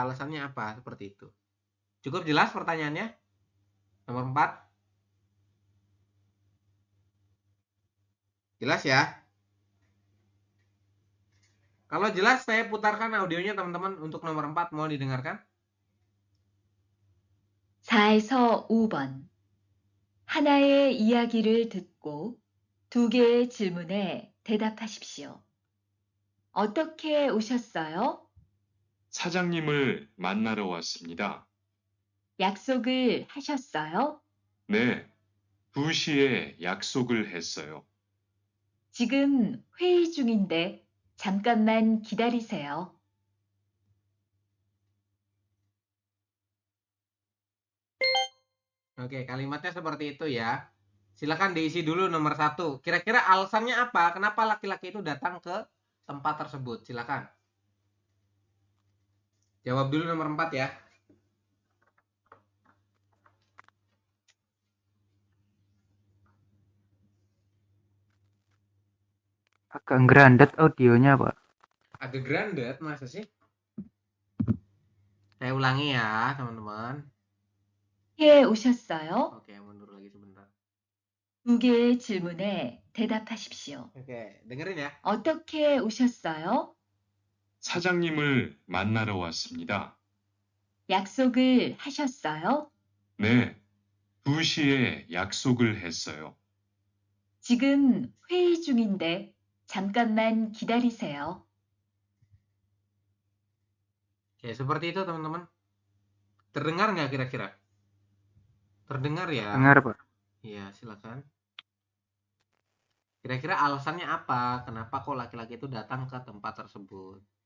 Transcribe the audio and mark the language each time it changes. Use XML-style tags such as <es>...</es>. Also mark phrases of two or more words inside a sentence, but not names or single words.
<id>Alasannya apa? Seperti itu. Cukup jelas pertanyaannya? Nomor 4. Jelas ya? Kalau jelas, saya putarkan audionya teman-teman untuk nomor 4. Mau didengarkan?</id> <ko>4에서 5번. 하나의 이야기를 듣고 2개의 질문에 대답하십시오. 어떻게 오셨어요? 사장님을 만나러 왔습니다. 약속을 하셨어요? 네, 2시에 약속을 했어요. 지금 회의 중인데 잠깐만 기다리세요.</ko> <id>Oke, kalimatnya seperti itu ya. Silakan diisi dulu nomor 1. Kira-kira alasannya apa? Kenapa laki-laki itu datang ke tempat tersebut? Silakan. Jawab dulu nomor 4 ya. Agak grandet audionya, Pak. Agak grandet, masa sih? Saya ulangi ya, teman-teman.</id> <ko>해 오셨어요?</ko> <id>Oke, mundur lagi sebentar.</id> <ko>두 개의 질문에 대답하십시오.</ko> <id>Oke, dengerin ya.</id> <ko>어떻게 오셨어요? 사장님을 만나러 왔습니다. 약속을 하셨어요? 네, 2시에 약속을 했어요. 지금 회의 중인데 잠깐만 기다리세요.</ko> <id>Oke, seperti itu teman-teman. Terdengar nggak kira-kira? Terdengar ya? Dengar, Pak. Iya, silakan. Kira-kira alasannya apa? Kenapa kok laki-laki itu datang ke tempat tersebut?</id>